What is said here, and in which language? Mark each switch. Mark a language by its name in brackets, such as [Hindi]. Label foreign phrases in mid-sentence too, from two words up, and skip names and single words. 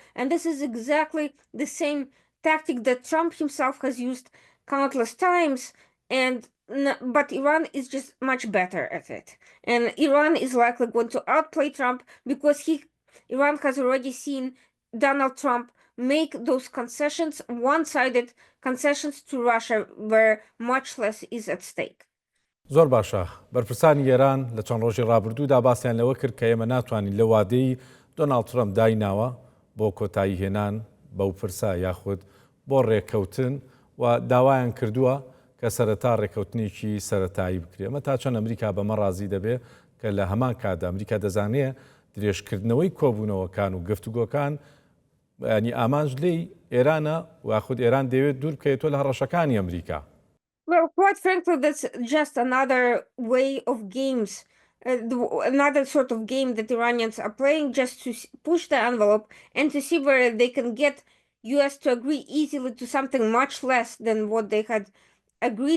[English] And this is exactly the same tactic that Trump himself has used countless times, but Iran is just much better at it. And Iran is likely going to outplay Trump because he Iran has already seen Donald Trump make those concessions, one-sided concessions to Russia, where much less is at stake. [Central Kurdish] زۆر باشە بەرپرسانی ئێران لە چەند ڕۆژی ڕابردوودا باسییان لەوە کرد کە ئێمە ناتوانین لە وادەی دۆناڵد ترەمپ دایناوە بۆ کۆتایی هێنان بەو پرسا یاخود بۆ ڕێککەوتن و داوایان کردووە کە سەرەتا ڕێککەوتنێکی سەرەتایی بکرێ ئەمە تا چەند ئەمریکا بەمە ڕازی دەبێ کە لە هەمان کاتدا ئەمریکا دەزانێت درێژکردنەوەی کۆبوونەوەکان و گفتوگۆکان ینی ئامانج لێی ئێرانە واخود ئێران دەوێت دوور بکەیتەوە لە هەڕەشەکانی ئەمریکا. [English] Well, quite frankly, that's just another way of games, another sort of game that Iranians are playing just to push the envelope and to see where they can get U.S. to agree easily to something much less than what they had agreed.